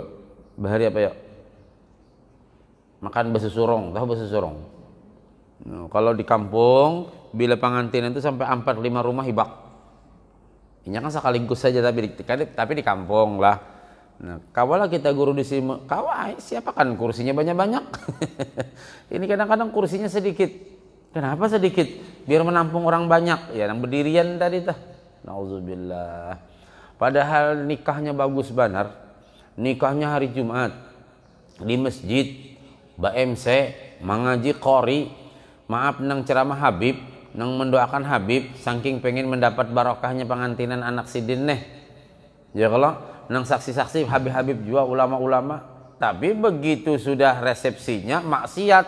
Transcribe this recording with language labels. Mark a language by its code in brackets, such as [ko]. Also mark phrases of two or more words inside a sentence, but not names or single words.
[bjn] Bahari apa ya, makan besi surong, tahu besi surong? Nah, kalau di kampung bila pengantin itu sampai 4-5 rumah hibak, ini kan sekaligus saja tapi di kampung lah. Nah, kawalah kita guru di sini, kawai siapa kan kursinya banyak-banyak. Ini kadang-kadang kursinya sedikit. Kenapa sedikit? Biar menampung orang banyak. Ya, yang berdirian tadi tah. Nauzubillah. Padahal nikahnya bagus benar. Nikahnya hari Jumat di masjid, BMC, mengaji qori. Maaf nang ceramah Habib, nang mendoakan Habib, saking pengen mendapat barokahnya pengantinan anak sidin nih. Ya kalau nang saksi-saksi Habib-Habib juga ulama-ulama, tapi begitu sudah resepsinya maksiat.